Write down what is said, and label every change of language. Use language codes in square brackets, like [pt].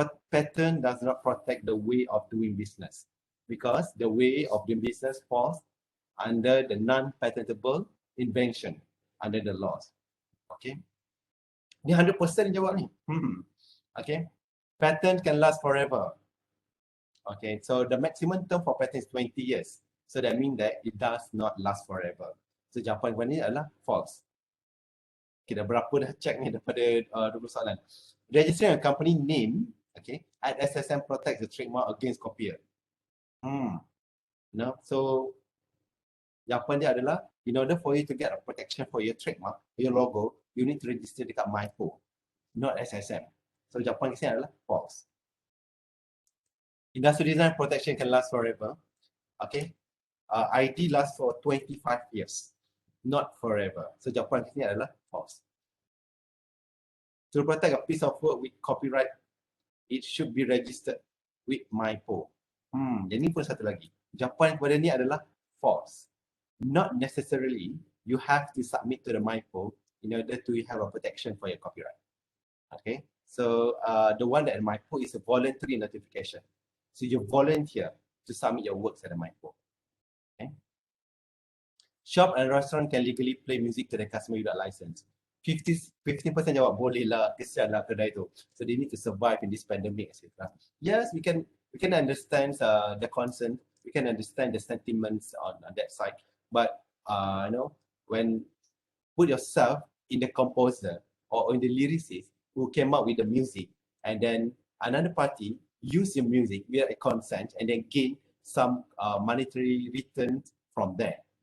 [en] Patent does not protect the way of doing business, because the way of doing business falls under the non-patentable invention under the laws. [ms] Okay. Ni 100% jawab ni. Okay. [en] Patent can last forever. Okay. So the maximum term for patent is 20 years. So that means that it does not last forever. [ms] So jawapan ni adalah false. Kita berapa dah check ni daripada 20 soalan. [en] Registering a company name, okay, at SSM protects the trademark against copier. No, so [ms] jawapan dia adalah, [en] in order for you to get a protection for your trademark, your logo, you need to register dekat MyPo, not SSM. [ms] So jawapan di sini adalah false. [en] Industrial design protection can last forever. Okay, ID lasts for 25 years, not forever. [ms] So jawapan di sini adalah false. [en] To protect a piece of work with copyright, it should be registered with MyPo. [ms] Jadi pun satu lagi. Jawapan kepada ni adalah false. [en] Not necessarily you have to submit to the MyPo in order to have a protection for your copyright. Okay, so the one that MyPo is a voluntary notification. So you volunteer to submit your works at the MyPo. Okay. Shop and restaurant can legally play music to the customer without license. [ms] 15% jawab boleh lah, kesian lah kedai tu. [en] So they need to survive in this pandemic, etc. Yes, we can understand the concern. We can understand the sentiments on that side. But when put yourself in the composer or in the lyricist who came up with the music, and then another party use your music without a consent and then gain some monetary return from there.